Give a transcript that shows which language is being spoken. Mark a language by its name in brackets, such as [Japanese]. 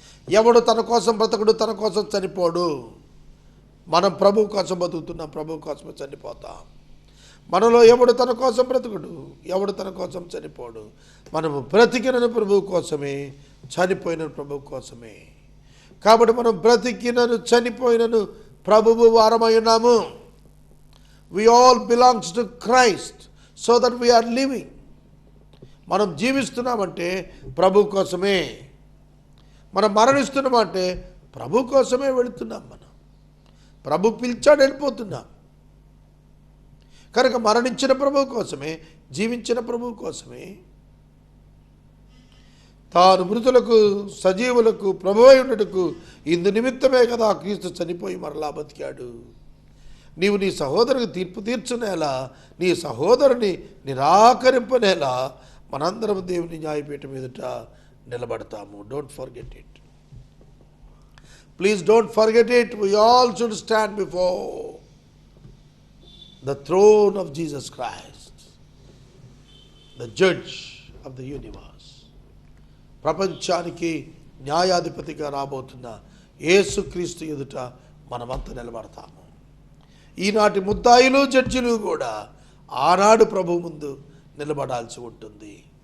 [Telugu] ఎవడు తన కోసం బ్రతకడు, తన కోసం చనిపోడు. మనం ప్రభు కోసం బతుకుతున్నాం, ప్రభు కోసమే చనిపోతాం. మనలో ఎవడు తన కోసం బ్రతుకుడు, ఎవడు తన కోసం చనిపోడు. మనము బ్రతికినను ప్రభువు కోసమే, చనిపోయిన ప్రభువు కోసమే. కాబట్టి మనం బ్రతికినను చనిపోయినను ప్రభువు వారమై ఉన్నాము. [English] We all belongs to Christ so that we are living. [Telugu] మనం జీవిస్తున్నామంటే ప్రభు కోసమే, మనం మరణిస్తున్నామంటే ప్రభు కోసమే వెళుతున్నాం. మనం ప్రభు పిలిచాడు, వెళ్ళిపోతున్నాం. కనుక మరణించిన ప్రభు కోసమే, జీవించిన ప్రభు కోసమే, తాను మృతులకు సజీవులకు ప్రభువై ఉండుటకు ఇందు నిమిత్తమే కదా క్రీస్తు చనిపోయి మరలా బతికాడు. నీవు నీ సహోదరునికి తీర్పు తీర్చునేలా, నీ సహోదరుని నిరాకరింపనేలా మనందరం దేవుని న్యాయపీఠం ఎదుట నిలబడతాము. [English] Don't forget it. Please don't forget it. We all should stand before the throne of Jesus Christ, the judge of the universe. [Telugu] ప్రపంచానికి న్యాయాధిపతిగా రాబోతున్న యేసుక్రీస్తు ఎదుట మనమంతా నిలబడతాము. ఈనాటి ముద్దాయిలు జడ్జిలు కూడా ఆనాడు ప్రభు ముందు నిలబడాల్సి ఉంటుంది.